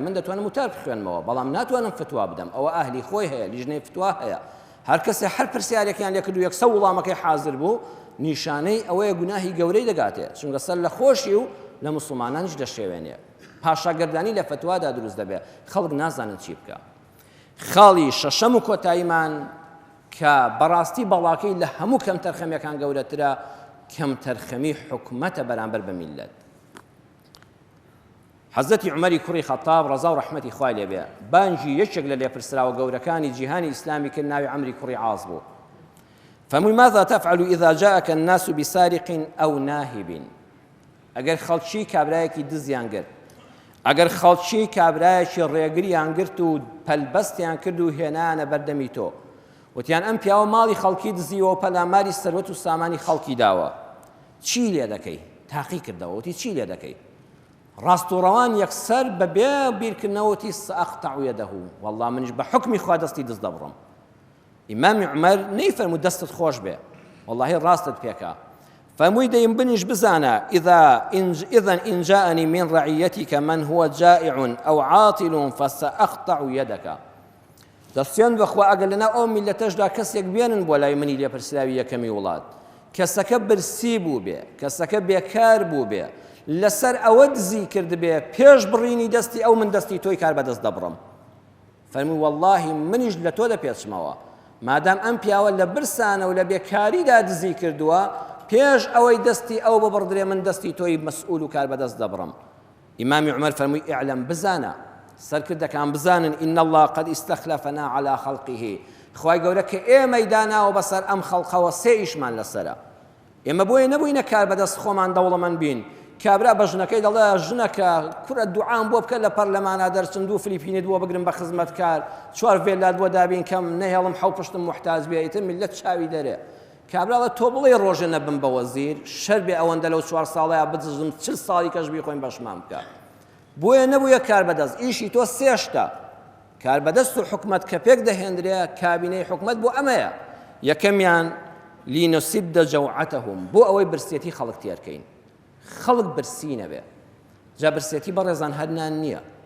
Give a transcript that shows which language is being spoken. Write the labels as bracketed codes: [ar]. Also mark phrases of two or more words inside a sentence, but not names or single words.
[ckb] من دەتوانم وتار بخوێنمەوە بەڵام ناتوانم فتوا بدەم ئەوە ئاهلی خۆی هەیە لیژنەی فتوا هەیە هەر کەسێ هەر پرسیارێکیان لێ کردو یەکسە وڵامەکەی حازر بوو نیشانەی ئەوەیە گوناهی گەورەی دەگاتێ چونکە سەر لە خۆشی و لە مسلمانانیش دەشێوێنێ پاشاگەردانی لە فتوادا دروست دەبێت خەڵک نازانن چی بکە خاڵی شەشەم و کۆتاییمان کە بەڕاستی بەڵاکەی لە هەموو کەم تەرخەمیەکان گەورەترە کەم تەرخەمی حکومەتە بەرامبەر بە میلەت حەزەتی عومەری کوڕی خەتاب ڕەزا و ڕەحمەتی خوای لێ بێ بانگی یەکێک لە لێپرسراوە گەورەکانی جیهانی ئیسلامی کرد ناوی عەمری کوڕی عاص بوو فەرمووی [ar] ماذا تفعل إذا جاءك الناس بسارق أو [ckb] ناهب ئەگەر خەڵکی کابرایەکی دزیان کرد ئەگەر خەڵکی کابرایەکی ڕێگریان گرت و پەلبەستیان کرد و هێنانە بەردەمی تۆ وتیان ئەم پیاوە ماڵی خەڵکی دزیوە و پەلاماری سەروەت و سامانی خەڵکی داوە چی لێ دەکەی تاقی کردەوە وتی چی لێ دەکەی ڕاستوڕەوان یەکسەر بەبێ بیرکردنەوەتی [ar] سەئەقتەع یەدەه [ckb] وەڵڵا منیش بە حوکمی خوا دەستی دز دەبڕم ئیمامی عومەر نەیفەرموو دەستت خۆش بێ وەڵڵاهی ڕاستت پێکا فەرمووی دەیم بنیش بزانە [ar] إذا إن جاءني من رعيتك من هو جائع أو عاطل فسأقطع يدك [ckb] دەستیان بەخوا ئەگەر لەناو ئەو میلەتەشدا کەسێک بێنن بۆ لای منی لێپرسراوی یەکەمی وڵات کەسەکە برسی بوو بێ کەسەکە بێکار بوو بێ لەسەر ئەوە دزی کرد بێ پێش بڕینی دەستی ئەو من دەستی تۆی کار بەدەست دەبڕم فەرمووی وەڵڵاهی منیش لە تۆ دەپێچمەوە مادام ئەم پیاوە لە برسانە و لە بێکاریدا دزی کردووە پێش ئەوەی دەستی ئەو ببڕدرێ من دەستی تۆی مەسئول و کار بەدەست دەبڕم ئیمامی عومەر فەرمووی ئیعلەم بزانە سەرکردەکان بزانن [ar] ئین الله قد استخلفنا على خەڵقیه [ckb] خوای گەورە کە ئێمەی داناوە بەسەر ئەم خەڵقەوە سێ ئیشمان لەسەرە ئێمە بۆیە نەبووینە کار بەدەست خۆمان دەوڵەمەند بین کابرا بە ژنەکەی دەڵێ ژنەکە کورە دوعام بۆ بکە لە پەرلەمانە دەرچن دوو فلیپینێت بۆ بگرن بە خزمەتکار چوار ڤێلات بۆ دابین کەم نەهێڵم حەو پشتم محتاج بێ ئیتر میلەت چاوی دەرێ کابراڵە تۆ بڵێ ڕۆژە نەبم بە وەزیر شەر بێ ئەوەندە لەو 4 ساڵەیە بدزم 40 ساڵی کەش بیخۆین بەشمان بکە بۆیە نەبوویە کار بەدەست ئیشی تۆ سێشتە کار بەدەست و حکومەت کە پێک دەهێنرێ کابینەی حکومەت بۆ ئەمەیە یەکەمیان [ar] لینوسد جەوعەتەهم [ckb] بۆ ئەوەی برسێتی خەڵک تێرکەین خەڵک برسی نەبێ جا برسێتی بەڕێزان هەرنان نییە